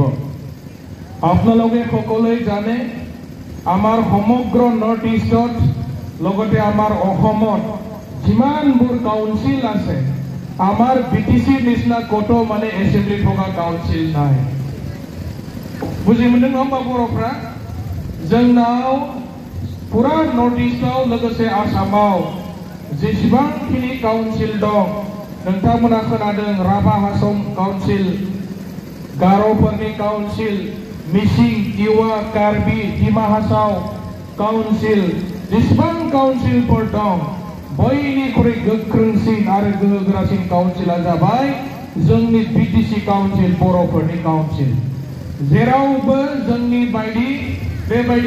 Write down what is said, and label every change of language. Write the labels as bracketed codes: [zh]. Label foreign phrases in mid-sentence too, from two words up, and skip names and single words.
[as] আপোনালোকে সকলোৱে জানে আমাৰ সমগ্ৰ [en] North Eastত [as] লগতে আমাৰ অসমত যিমানবোৰ কাউন্সিল আছে, আমাৰ BTCৰ নিচিনা ক'তো এছেম্বলি থকা কাউন্সিল নাই। [brx] বুজি मोनदों नङा होमबा बर'फ्रा? जोंनाव पुरा [en] North Eastआव [brx] लोगोसे आसामाव जेसेबांखिनि काउन्सिल दं, नोंथांमोना खोनादों राभा हासं काउन्सिल, गार'फोरनि काउन्सिल, मिसिं, तिवा, कार्बि, डिमा हासाव, काउन्सिल जेसेबां काउन्सिलफोर दं बयनिख्रुइ गोख्रोंसिन आरो गोहोगोरासिन काउन्सिला जाबाय जोंनि बिटिसि काउन्सिल बर'फोरनि काउन्सिल जेरावबो जोंनि बायदि बेबायदि